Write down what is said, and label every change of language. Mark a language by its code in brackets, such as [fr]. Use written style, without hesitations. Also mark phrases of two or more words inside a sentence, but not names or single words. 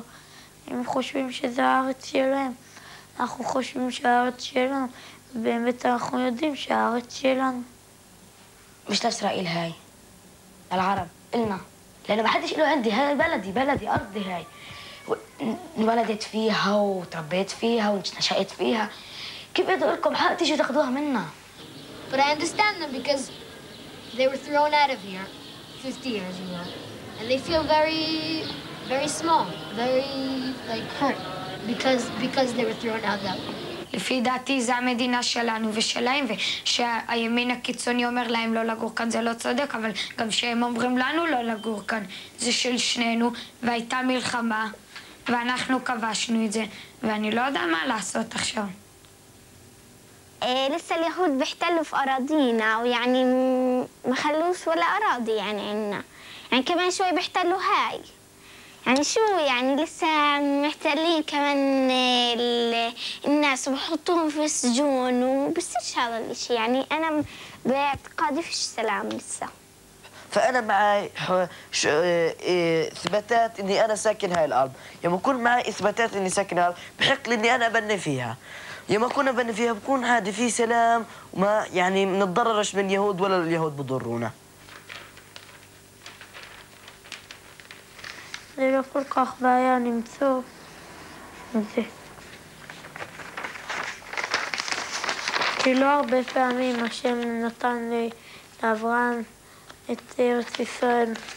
[he] הם חושבים שזה הארץ שלהם. אנחנו חושבים שהארץ שלנו, ובאמת אנחנו יודעים שהארץ שלנו. [ar] مش لإسرائيل هاي العرب إلنا لأنه ما حدش له عندي هاي بلدي أرضي هاي انولدت فيها وتربيت فيها ونشأت فيها كيف بدي لكم حق تيجوا تاخذوها منا. [en] But I understand them because they were thrown out of here 50 years ago and they feel very small, very hurt because they were thrown out that way. [he] לפי דעתי זה המדינה שלנו ושלהם, ושהימין הקיצוני אומר להם לא לגור כאן זה לא צודק, אבל גם שהם אומרים לנו לא לגור כאן זה של שנינו, והייתה מלחמה ואנחנו כבשנו את זה, ואני לא יודע מה לעשות עכשיו. [ar] لسه اليهود بيحتلوا في أراضينا ويعني ما خلوش ولا أراضي يعني عنا، يعني كمان شوي بيحتلوا هاي، يعني شو يعني لسه محتلين كمان الناس وبحطوهم في السجون وبصيرش هذا الشيء، يعني أنا باعتقادي فيش سلام لسه. فأنا معي إثباتات إني أنا ساكن هاي الأرض، لما يكون معي إثباتات إني ساكن هاي الأرض بحق لي إني أنا أبني فيها، لما أكون أبني فيها بكون عادي في سلام وما يعني ما نتضررش من اليهود ولا اليهود بضرونا. [he] זה לא כל כך בעיה למצוא את זה. כי לא הרבה פעמים השם נתן לאברהם את ארץ ישראל.